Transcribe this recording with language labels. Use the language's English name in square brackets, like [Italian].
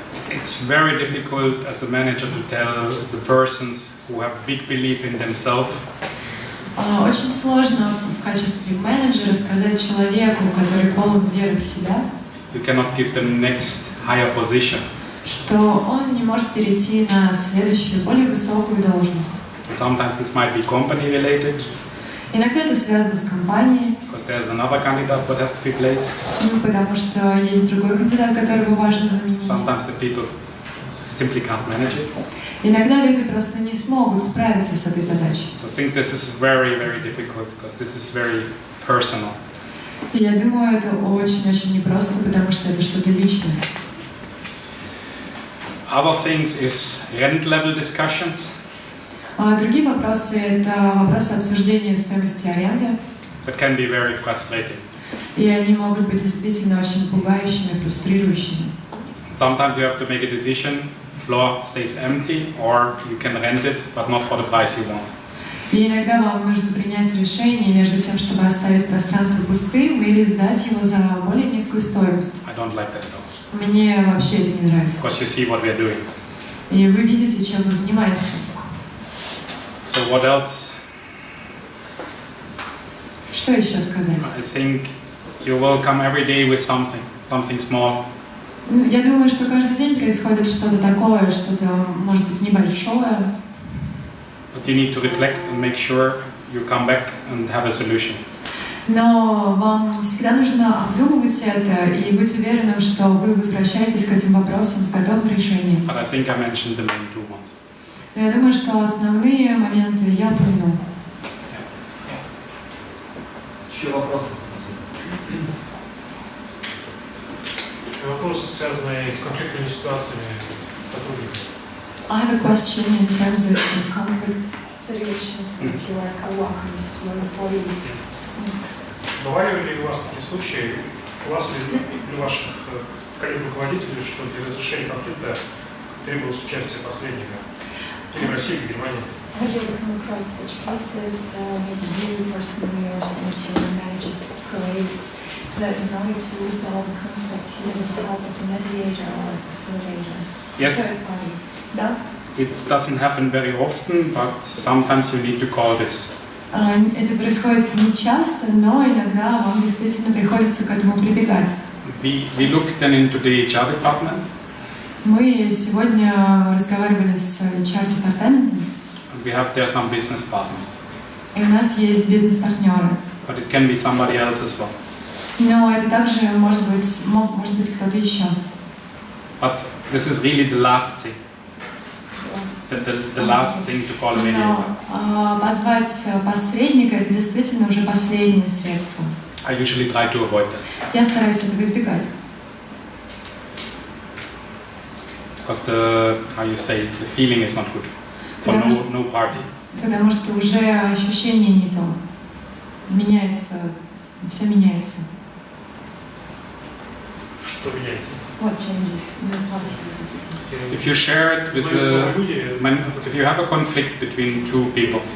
[English] It's very difficult as a manager to tell the persons who have big belief in themselves. [Russian] Очень сложно в качестве менеджера сказать человеку, который полон веры в себя, [English] You cannot give them next higher position. [Russian] что он не может перейти на следующую, более высокую должность. [English] Sometimes this might be company related. [Russian] Иногда это связано с компанией, [English] Because there's another candidate that has to be placed. [Russian] Потому что есть другой кандидат, которого важно заменить. [English] Sometimes the people simply can't manage it. [Russian] Иногда люди просто не смогут справиться с этой задачей. [English] So I think this is very, very difficult because this is very personal. [Russian] И я думаю, это очень-очень непросто, потому что это что-то личное. [English] Other things is rent level discussions. [Russian] Другие вопросы – это вопросы обсуждения стоимости аренды. [English] That can be very frustrating. [Russian] И они могут быть действительно очень пугающими, фрустрирующими. [English] Sometimes you have to make a decision. Floor stays empty, or you can rent it, but not for the price you want. [Russian] И иногда вам нужно принять решение между тем, чтобы оставить пространство пустым или сдать его за более низкую стоимость. [English] I don't like that at all. [Russian] Мне вообще это не нравится. [English] Because you see what we are doing. [Russian] И вы видите, чем мы занимаемся. [English] So what else? [Russian] Что еще сказать? [English] I think you will come every day with something small. [Russian] Я думаю, что каждый день происходит что-то такое, что-то, может быть, небольшое. [English] But you need to reflect and make sure you come back and have a solution. [Russian] Но вам всегда нужно обдумывать это и быть уверенным, что вы возвращаетесь к этим вопросам с готовым решением. [English] But I think I mentioned the main two ones. [Russian] Но я думаю, что основные моменты я упомянул. Еще вопросы? Вопрос, связанный с конфликтными ситуациями сотрудников. [English] I have a question in terms of some conflict situations with your coworkers, your employees. [Russian] Бывали ли у вас такие случаи, у вас или у ваших коллег-руководителей, что для разрешения конфликта требовалось участие посредника? Или в России, или в Германии? [English] Have you ever come across such cases, maybe you personally or some of your managers or colleagues, that in order to resolve a conflict, you needed the help of a mediator or a facilitator? Yes. Third party. [Russian] Да? [English] It doesn't happen very often, but sometimes you need to call this. [Russian] Это происходит не часто, но иногда вам действительно приходится к этому прибегать. [English] We looked then into the HR department. [Russian] Мы сегодня разговаривали с HR-департаментом. [English] We have there some business partners. [Russian] И у нас есть бизнес-партнеры. [English] But it can be somebody else as well. [Russian] Но это также может быть кто-то еще. [English] But this is really the last thing. The last thing to call a mediator. [Russian] Но позвать посредника – это действительно уже последнее средство. [English] I usually try to avoid that. [Russian] Я стараюсь этого избегать. [English] Because the feeling is not good for no party. [Russian] Потому что уже ощущение не то. Меняется, все меняется. Что меняется? [English] What changes in your party? If you share it with if you have a conflict between two people,